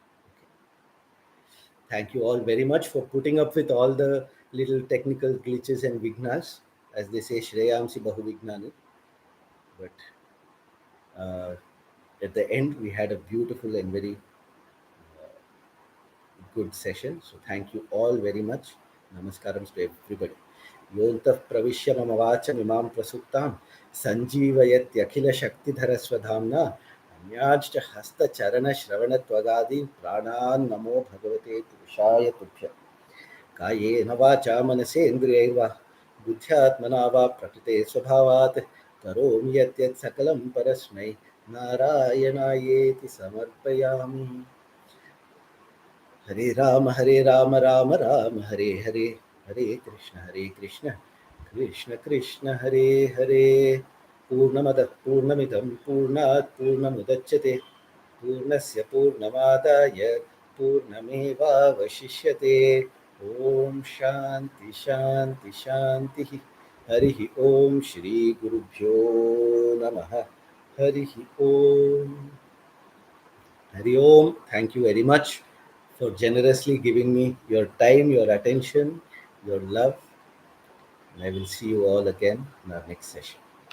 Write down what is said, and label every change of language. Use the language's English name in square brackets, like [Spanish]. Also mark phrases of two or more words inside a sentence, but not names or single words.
[English] Thank you all very much for putting up with all the little technical glitches and vignas. As they say, [Sanskrit] श्रेयांसि बहु विघ्नानि. [English] But at the end, we had a beautiful and very good session. So thank you all very much. Namaskaram to everybody. [Sanskrit] योऽन्तः प्रविश्य मम वाचम् इमां प्रसुप्तां सञ्जीवयत्यखिल शक्तिधरः स्वधाम्ना अन्याश्च हस्तचरणश्रवणत्वगादीन् प्राणान् नमो भगवते पुरुषाय तुभ्यम् कायेन वाचा मनसेन्द्रियैर्वा बुद्ध्यात्मना वा प्रकृते स्वभावात् करोमि यत् सकलं परस्मै नारायणायेति समर्पयामि हरे राम राम राम हरे हरे हरे कृष्ण कृष्ण कृष्ण हरे हरे पूर्णमदः पूर्णमिदं पूर्णात् पूर्णमुदच्यते पूर्णस्य पूर्णमादाय पूर्णमेवावशिष्यते ॐ शान्ति शान्ति शान्तिः हरिः ॐ श्रीगुरुभ्यो नमः हरिः ॐ हरि ओम. [English] Thank you very much for generously giving me your time, your attention, your love. And I will see you all again in our next session.